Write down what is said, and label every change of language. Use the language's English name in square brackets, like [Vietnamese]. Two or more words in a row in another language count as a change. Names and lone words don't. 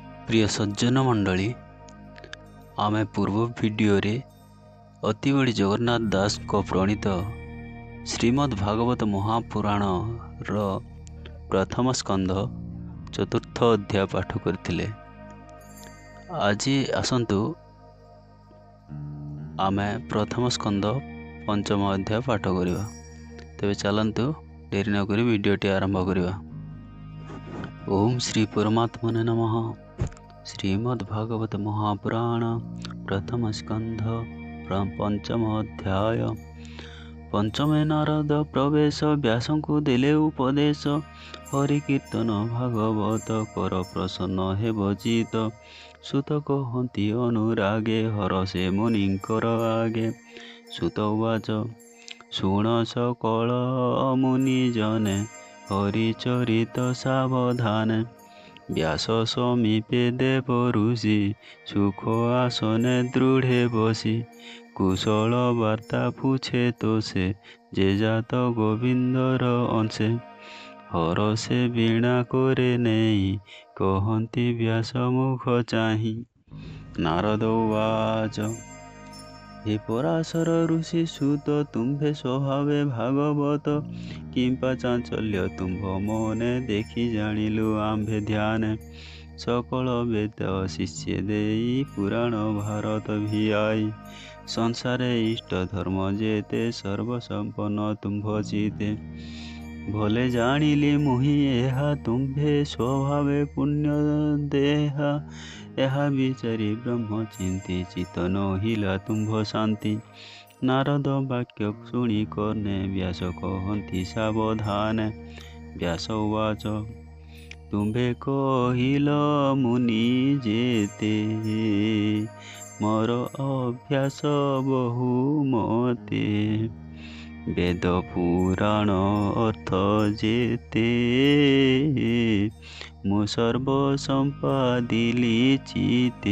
[Odia] ପ୍ରିୟ ସଜ୍ଜନ ମଣ୍ଡଳୀ ଆମେ ପୂର୍ବ ଭିଡିଓ ରେ ଅତିବଡ଼ୀ ଜଗନ୍ନାଥ ଦାସ କୋ ପ୍ରଣୀତ ଶ୍ରୀମଦ୍ ଭାଗବତ ମହାପୁରାଣ ରୋ ପ୍ରଥମ ସ୍କନ୍ଧ ଚତୁର୍ଥ ଅଧ୍ୟାୟ ପାଠ କରଥିଲେ। ଆଜ ଆସନ୍ତୁ ଆମେ ପ୍ରଥମ ସ୍କନ୍ଦ ପଞ୍ଚମ ଅଧ୍ୟାୟ ପାଠ କରିବା। ତେବେ ଚାଲନ୍ତୁ ଡେରି ନ କରି ଭିଡିଓଟି ଆରମ୍ଭ କରିବା। [Sanskrit] ओम श्री परमात्मने नमः। [Odia] ଶ୍ରୀମଦ୍ ଭାଗବତ ମହାପୁରାଣ ପ୍ରଥମ ସ୍କନ୍ଧ ପଞ୍ଚମ ଅଧ୍ୟାୟ। ପଞ୍ଚମେ ନାରଦ ପ୍ରବେଶ ବ୍ୟାସଙ୍କୁ ଦେଲେ ଉପଦେଶ। ହରି କୀର୍ତ୍ତନ ଭାଗବତ କର ପ୍ରସନ୍ନ ହେ ବଜିତ। ସୁତ କହନ୍ତି ଅନୁରାଗେ ହରଷେ ମୁନିଙ୍କର ଆଗେ। ସୁତ ଉବାଚ ଶୁଣ ସକଳ ମୁନି ଜନେ ହରିଚରିତ ସାବଧାନେ। ବ୍ୟାସ ସମୀପେ ଦେବ ଋଷି ସୁଖ ଆସନେ ଦୃଢ଼େ ବସି। କୁଶଳ ବାର୍ତ୍ତା ପୁଛେ ତୋ ସେ ଯେ ଜାତ ଗୋବିନ୍ଦର ଅଂଶେ। ହର ସେ ବୀଣା କରେ ନେଇ କହନ୍ତି ବ୍ୟାସ ମୁଖ ଚାହି। ନାରଦ ଉବାଚ ହେ ପରାଶର ଋଷି ସୁତ ତୁମ୍ଭେ ସ୍ୱଭାବେ ଭାଗବତ। କିମ୍ପା ଚାଞ୍ଚଲ୍ୟ ତୁମ୍ଭ ମନେ ଦେଖି ଜାଣିଲୁ ଆମ୍ଭେ ଧ୍ୟାନେ। ସକଳ ବେଦ ଶିଷ୍ୟ ଦେଇ ପୁରାଣ ଭାରତ ଭିଆଇ। ସଂସାରେ ଇଷ୍ଟ ଧର୍ମ ଯେତେ ସର୍ବସମ୍ପନ୍ନ ତୁମ୍ଭ ଚିତେ। ଭଲେ ଜାଣିଲି ମୁହିଁ ଏହା ତୁମ୍ଭେ ସ୍ୱଭାବେ ପୁଣ୍ୟ ଦେହା। ଏହା ବିଚାରି ବ୍ରହ୍ମ ଚିନ୍ତି ଚିତ ନହିଲା ତୁମ୍ଭ ଶାନ୍ତି। ନାରଦ ବାକ୍ୟ ଶୁଣି କର୍ଣ୍ଣେ ବ୍ୟାସ କହନ୍ତି ସାବଧାନେ। ବ୍ୟାସ ଉବାଚ ତୁମ୍ଭେ କହିଲ ମୁନି ଯେତେ। ମୋର ଅଭ୍ୟାସ ବହୁମତେ। ବେଦ ପୁରାଣ ଅର୍ଥ ଯେତେ। ମୁ ସର୍ବ ସମ୍ପାଦିଲି ଚିତେ।